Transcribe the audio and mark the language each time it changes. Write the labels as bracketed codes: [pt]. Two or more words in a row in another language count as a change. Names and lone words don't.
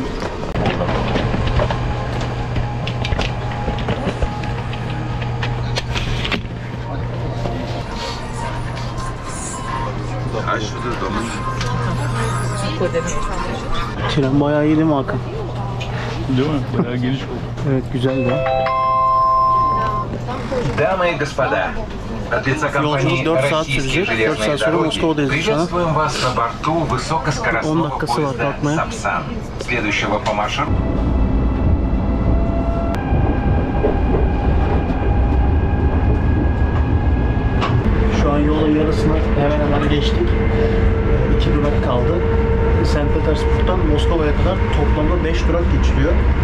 [tr] Tren bayağı iyi değil mi Hakan? Değil mi? Bayağı geniş oldu. Evet, güzel de. [ru] Дамы и господа, от лица компании «Российские железные дороги» приветствуем вас на борту высокоскоростного поезда «Сапсан», следующего по маршруту. [tr] Şu an yolun yarısına hemen hemen geçtik. 2 durak kaldı. St. Petersburg'dan Moskova'ya kadar toplamda 5 durak geçiliyor.